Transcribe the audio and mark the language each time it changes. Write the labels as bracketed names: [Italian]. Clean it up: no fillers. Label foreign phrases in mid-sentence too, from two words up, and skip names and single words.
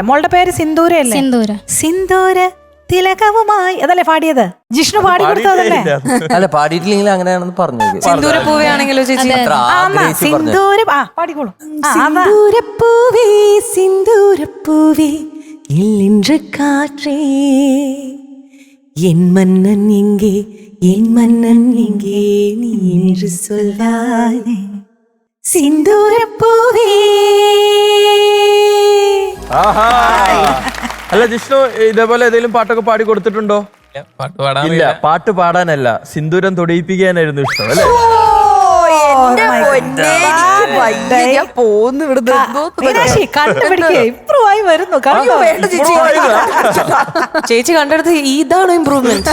[Malayalam] മോളുടെ പേര് സിന്ദൂരല്ലേ? സിന്ദൂര തിലകവുമായി അതല്ലേ പാടിയത്? ജിഷ്ണു പാടി കൊടുത്തതല്ലേ? അല്ല, പാടിയിട്ടില്ലെങ്കിൽ അങ്ങനെയാണെന്ന് പറഞ്ഞു. സിന്ദൂര പൂവയാണെങ്കിലോ ചേച്ചി? സിന്ദൂര പാടിക്കോളൂ. [Tamil] സിന്ദൂരപ്പൂവേ സിന്ദൂരപ്പൂവേ ഇല്ലിன்று காற்றே என் மன்னன் எங்கே என் மன்னன் எங்கே நீ என்று சொல்வாய் സിന്ദൂരപ്പൂവേ. [Malayalam] അല്ല ജിഷ്ണു, ഇതേപോലെ ഏതെങ്കിലും പാട്ടൊക്കെ പാടി കൊടുത്തിട്ടുണ്ടോ? ഇല്ല, പാട്ട് പാടാനല്ല, സിന്ദൂരം തൊടിയിപ്പിക്കാനായിരുന്നു ഇഷ്ടം അല്ലേ? ചേച്ചി കണ്ടെടുത്ത് ഇതാണോ ഇമ്പ്രൂവ്മെന്റ്?